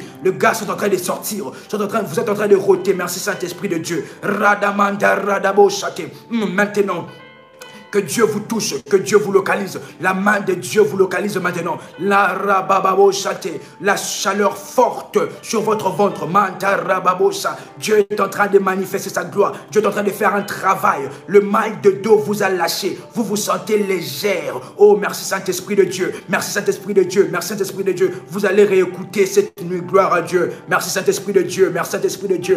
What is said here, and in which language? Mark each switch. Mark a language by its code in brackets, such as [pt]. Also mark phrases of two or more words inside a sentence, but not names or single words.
[fr] Le gars sont en train de sortir, vous êtes en train de rôter, merci Saint-Esprit de Dieu. Radamanta, radabo chate. Maintenant, que Dieu vous touche, que Dieu vous localise. La main de Dieu vous localise maintenant. La rabababo chate, la chaleur forte sur votre ventre. Manta rababo cha. Dieu est en train de manifester sa gloire. Dieu est en train de faire un travail. Le mal de dos vous a lâché. Vous vous sentez légère. Oh, merci Saint-Esprit de Dieu. Merci Saint-Esprit de Dieu. Merci Saint-Esprit de Dieu. Vous allez réécouter cette nuit. Gloire à Dieu. Merci Saint-Esprit de Dieu. Merci Saint-Esprit de Dieu.